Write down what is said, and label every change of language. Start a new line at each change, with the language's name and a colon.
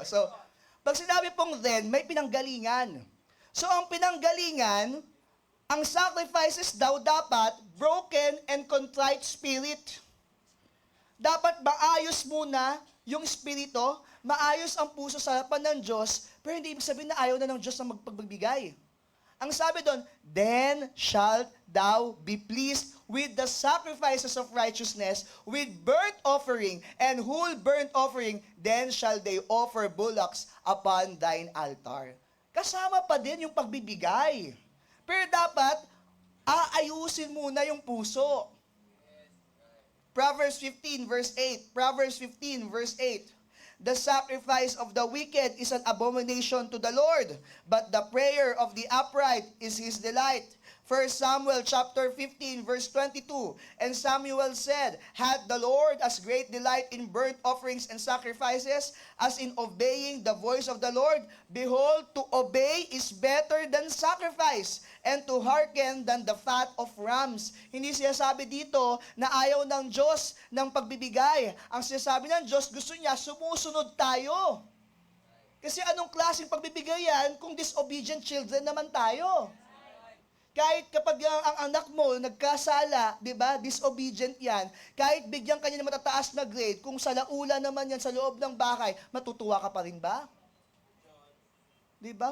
Filipino: So, pag sinabi pong then, may pinanggalingan. So, ang pinanggalingan, ang sacrifices daw dapat
English: broken and contrite spirit.
Filipino: Dapat maayos muna yung espiritu, maayos ang puso sa harapan ng Diyos, pero hindi ibig sabihin na ayaw na ng Diyos na magpagbigay. Ang sabi doon,
English: then shalt thou be pleased with the sacrifices of righteousness, with burnt offering, and whole burnt offering, then shall they offer bullocks upon thine altar.
Filipino: Kasama pa din yung pagbibigay. Pero dapat, aayusin muna yung puso.
English: Proverbs 15 verse 8. Proverbs 15 verse 8. The sacrifice of the wicked is an abomination to the Lord, but the prayer of the upright is his delight. 1 Samuel chapter 15 verse 22. And Samuel said, had the Lord as great delight in burnt offerings and sacrifices as in obeying the voice of the Lord? Behold, to obey is better than sacrifice, and to hearken than the fat of rams.
Filipino: Hindi siya sabi dito na ayaw ng Diyos ng pagbibigay. Ang sinasabi ng Diyos, gusto niya sumusunod tayo. Kasi anong klaseng pagbibigay yan kung disobedient children naman tayo? Kahit kapag ang anak mo nagkasala, di ba, disobedient yan, kahit bigyan ka niya ng matataas na grade, kung salaula naman yan sa loob ng bahay, matutuwa ka pa rin ba? Di ba?